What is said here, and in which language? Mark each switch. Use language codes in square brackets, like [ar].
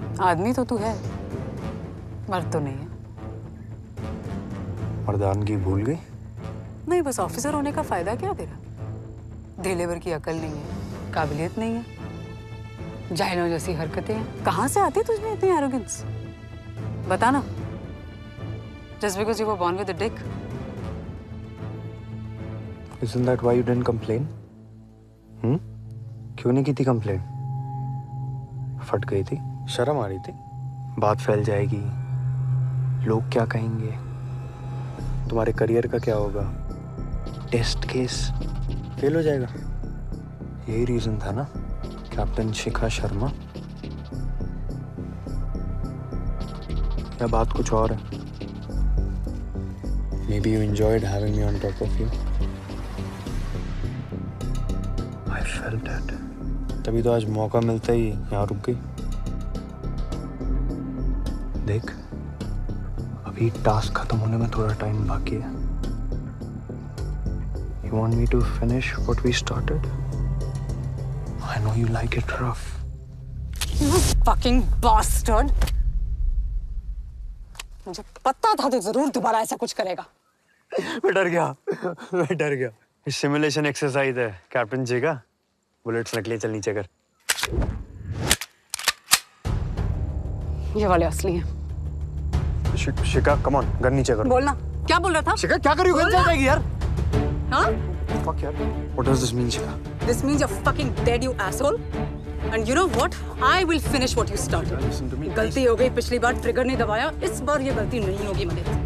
[hi] आदमी तो तू है, मर्द तो नहीं है। मर्दानगी भूल गई? नहीं, बस ऑफिसर होने का फायदा क्या तेरा? डे लेबर की अकल नहीं है, काबिलियत नहीं है, जाहिलों जैसी हरकतें हैं। कहाँ से आती तुझमें इतनी एरोगेंस? बता ना। [en] Just because you were born with a dick? Isn't that why you didn't complain? [hi] क्यों नहीं की थी कंप्लेन? फट गई थी, शर्म आ रही थी, बात फैल जाएगी, लोग क्या कहेंगे, तुम्हारे करियर का क्या होगा, टेस्ट केस फेल हो जाएगा। यही रीजन था ना कैप्टन शिखा शर्मा? या बात कुछ और है? [en] Maybe you enjoyed having me on top of you. I felt it. [hi] तभी तो आज मौका मिलता ही यहाँ रुक गई। देख, अभी टास्क खत्म होने में थोड़ा टाइम बाकी है। [en] You want me to finish what we started? I know you like it rough. You fucking bastard! [hi] मुझे पता था तो जरूर दोबारा ऐसा कुछ करेगा। मैं डर गया, मैं डर गया। सिमुलेशन एक्सरसाइज है कैप्टन जी का। बुलेट्स निकले, चल नीचे कर। ये वाले असली हैं। शिखा, कम ऑन, गन नीचे कर। बोलना, क्या बोल रहा था? शिखा, क्या कर रही हो? गन चल जाएगी यार। हाँ? [en] Fuck [hi] यार। [en] What does this mean, Shikha? This means you're fucking dead, you asshole. And you know what? I will finish what you started. Listen to me. [hi] गलती हो गई, पिछली बार ट्रिगर नहीं दबाया, इस बार ये गलती नहीं होगी मेरे।